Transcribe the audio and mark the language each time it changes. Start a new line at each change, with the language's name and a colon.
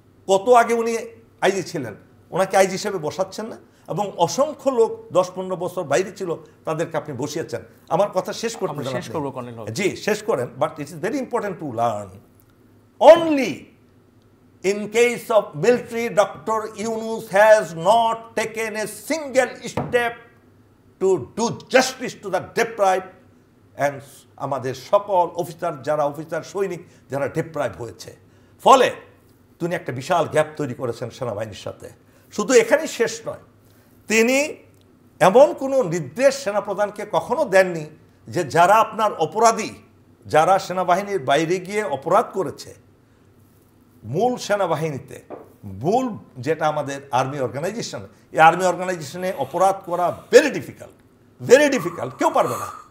Bangla: কত আগে উনি আইজি ছিলেন, ওনাকে আইজি হিসেবে বসাচ্ছেন না? এবং অসংখ্য লোক 10-15 বছর বাইরে ছিল, তাদেরকে আপনি বসিয়েছেন। আমার কথা শেষ করতে আমরা দেন শেষ আপনি। করবো কর্নেল হক। জি, শেষ করেন।
English: But it is very important to learn only in case of military, Dr. Yunus has not taken a single step to do justice to the deprived and
Bangla: আমাদের সকল অফিসার, যারা অফিসার সৈনিক যারা ডিপ্রাইভ হয়েছে। ফলে তিনি একটা বিশাল গ্যাপ তৈরি করেছেন সেনাবাহিনীর সাথে। শুধু এখানেই শেষ নয়, তিনি এমন কোনো নির্দেশ সেনাপ্রধানকে কখনো দেননি যে যারা আপনার অপরাধী, যারা সেনাবাহিনীর বাইরে গিয়ে অপরাধ করেছে, মূল সেনাবাহিনীতে, মূল যেটা আমাদের আর্মি অর্গানাইজেশন, এই আর্মি অর্গানাইজেশনে অপরাধ করা ভেরি ডিফিকাল্ট, কেউ পারবে না।